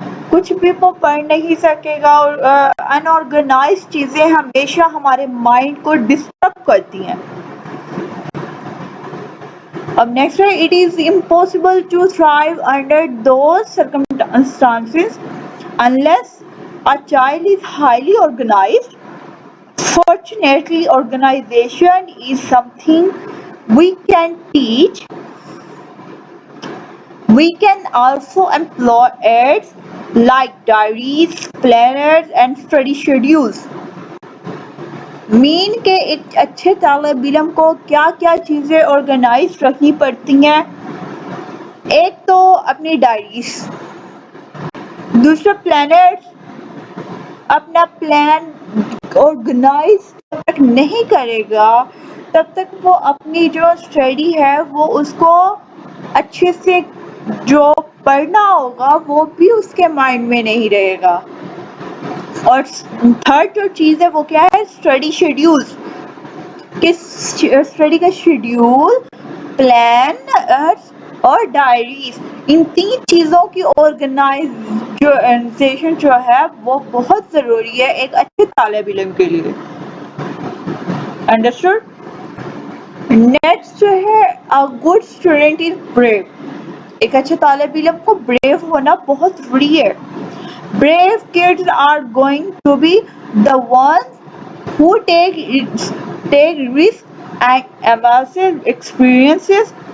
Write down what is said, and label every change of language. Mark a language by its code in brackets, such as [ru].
[ur] کچھ بھی وہ پڑھ نہیں سکے گا. اور انآرگنائز چیزیں ہمیشہ ہمارے مائنڈ کو ڈسٹرب کرتی ہیں. اب نیکسٹ ہے [en] It is impossible to thrive under those circumstances unless a child is highly organized. Fortunately, organization is something we can teach. We can also employ aids like diaries, planners and study schedules. [ur] مین کہ ایک اچھے طالب علم کو کیا کیا چیزیں organise رکھنی پڑتی ہیں. ایک تو اپنی ڈائریز، دوسرا پلانرز. اپنا پلان آرگنائز جب تک نہیں کرے گا تب تک وہ اپنی جو اسٹڈی ہے وہ اس کو اچھے سے جو پڑھنا ہوگا وہ بھی اس کے مائنڈ میں نہیں رہے گا. اور تھرڈ جو چیز ہے وہ کیا ہے؟ Study schedule. کہ اسٹڈی کا شیڈیول، پلان اور ڈائریز، ان 3 چیزوں کی آرگنائزیشن جو ہے وہ بہت ضروری ہے ایک اچھے طالب علم کے لیے. [en] Understood? Next [ur] جو ہے [en] a good student is brave. [ur] ایک اچھے طالب علم کو بریو ہونا بہت ضروری ہے. [en] Brave kids are going to be the ones who take risks and experiences.